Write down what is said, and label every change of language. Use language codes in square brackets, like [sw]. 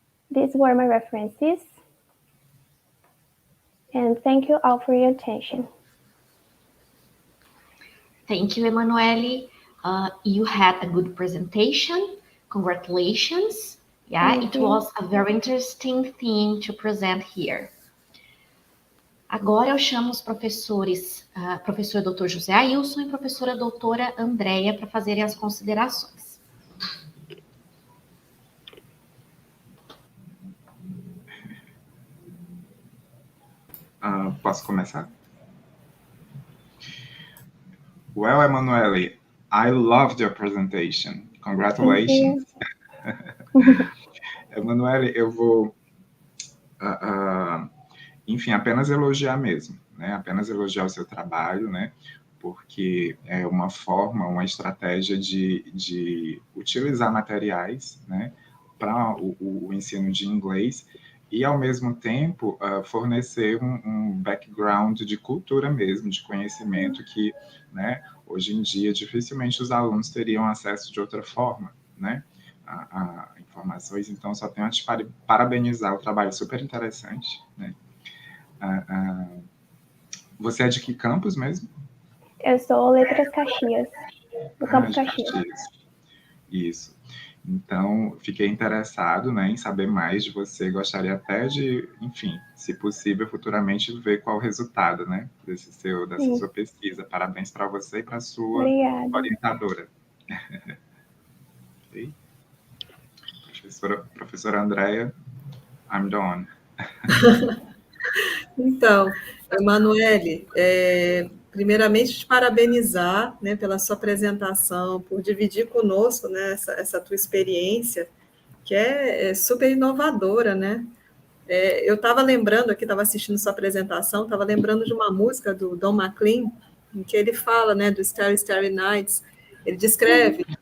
[en] These were my references, and thank you all for your attention. Thank you, Emanuele. You had a good presentation. Congratulations. Yeah, it was a very interesting thing to present here. [pt] Agora eu chamo os professores, professor Dr. José Ailson e professora doutora Andréia, para fazerem as considerações. Posso começar? [en] Well, Emanuele, I loved your presentation. Congratulations. [pt] Emanuele, eu vou, enfim, apenas elogiar mesmo, né? Apenas elogiar o seu trabalho, né? Porque é uma forma, uma estratégia de utilizar materiais, né? Para o ensino de inglês e, ao mesmo tempo, fornecer um background de cultura mesmo, de conhecimento que, né, hoje em dia, dificilmente os alunos teriam acesso de outra forma, né, a informações. Então, só tenho a te parabenizar, o trabalho super interessante, né. Você é de que campus mesmo? Eu sou Letras Caxias, do Campo Caxias. Isso. Então, fiquei interessado, né, em saber mais de você. Gostaria até de, enfim, se possível, futuramente ver qual o resultado, né, dessa sua pesquisa. Parabéns para você e para a sua orientadora. [en] Okay. Professora Andréia, I'm done. [pt] Então, Emanuele, primeiramente te parabenizar, né, pela sua apresentação, por dividir conosco, né, essa tua experiência, que é super inovadora, né? Eu estava lembrando aqui, estava assistindo sua apresentação, estava lembrando de uma música do Don McLean, em que ele fala, né, do Starry Starry Nights. Ele descreve